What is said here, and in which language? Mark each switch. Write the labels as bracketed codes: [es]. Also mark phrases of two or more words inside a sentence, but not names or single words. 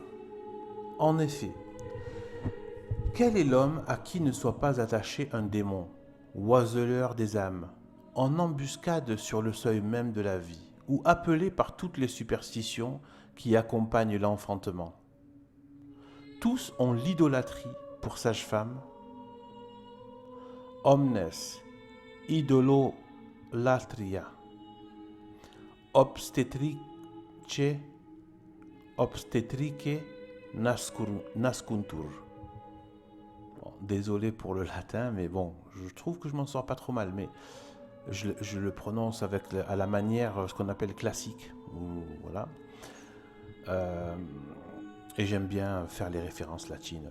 [fr] En effet, quel est l'homme à qui ne soit pas attaché un démon, oiseleur des âmes, en embuscade sur le seuil même de la vie, ou appelé par toutes les superstitions qui accompagnent l'enfantement? Tous ont l'idolâtrie pour sage-femme. [la] Omnes idololatria obstetrice nascuntur. [fr] Bon, désolé pour le latin, mais bon, je trouve que je m'en sors pas trop mal, mais je le prononce à la manière, ce qu'on appelle classique. Voilà. Et j'aime bien faire les références latines.